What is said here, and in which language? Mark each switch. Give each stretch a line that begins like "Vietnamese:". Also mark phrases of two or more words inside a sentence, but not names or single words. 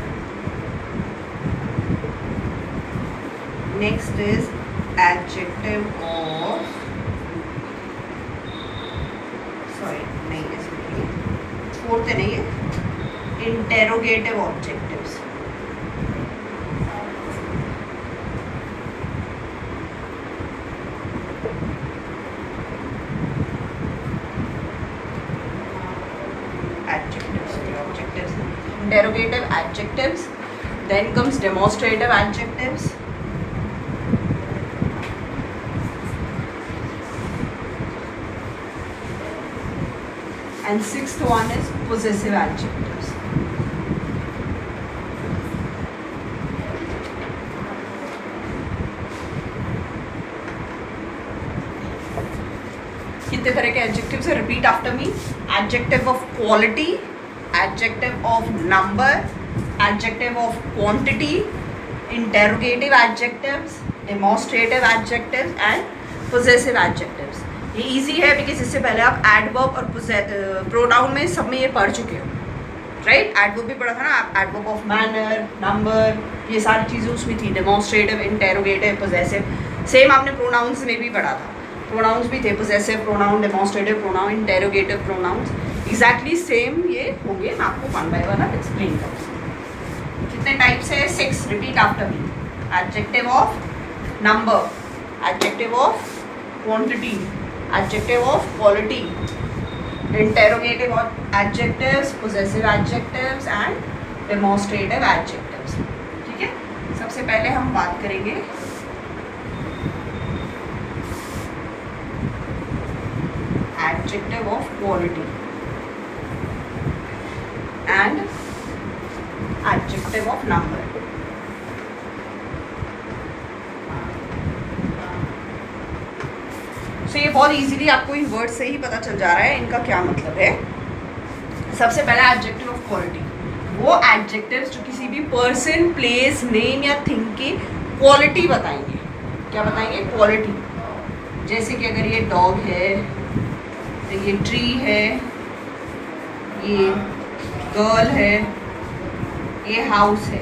English: next is adjective of, sorry
Hindi: नहीं है,
English: फोर्थ
Hindi: है, नहीं है,
English: interrogative objectives. Interrogative adjectives, then comes demonstrative adjectives, and sixth one is possessive adjectives.
Hindi: कितने तरह के एडजेक्टिव्स है?
English: repeat after me. adjective of quality, adjective of number, adjective of quantity, interrogative adjectives, demonstrative adjectives and possessive adjectives.
Hindi: ये easy है बिकॉज इससे पहले आप adverb और pronoun में सब में ये पढ़ चुके हो, राइट? adverb भी पढ़ा था ना,
English: adverb of manner, number,
Hindi: ये सारी चीज़ें उसमें थी।
English: demonstrative, interrogative, possessive,
Hindi: सेम आपने pronouns में भी पढ़ा था। pronouns भी थे,
English: possessive pronoun, demonstrative pronoun, interrogative pronouns, exactly same
Hindi: ये होंगे। मैं आपको
English: one by one
Hindi: अब एक्सप्लेन करूँगी। कितने टाइप्स है? 6।
English: repeat after me. adjective of number, adjective of quantity, adjective of quality, interrogative adjectives, possessive adjectives and demonstrative adjectives.
Hindi: ठीक है, सबसे पहले हम बात करेंगे
English: adjective of quality and adjective of number.
Hindi: So ये बहुत इजीली आपको
English: in word
Hindi: से ही पता चल जा रहा है इनका क्या मतलब है। सबसे पहला
English: adjective of quality,
Hindi: वो एडजेक्टिव्स जो किसी भी
English: person, place, name
Hindi: या थिंग की क्वालिटी बताएंगे। क्या बताएंगे? क्वालिटी। जैसे कि अगर ये डॉग है, ये ट्री है, ये गर्ल है, ये हाउस है।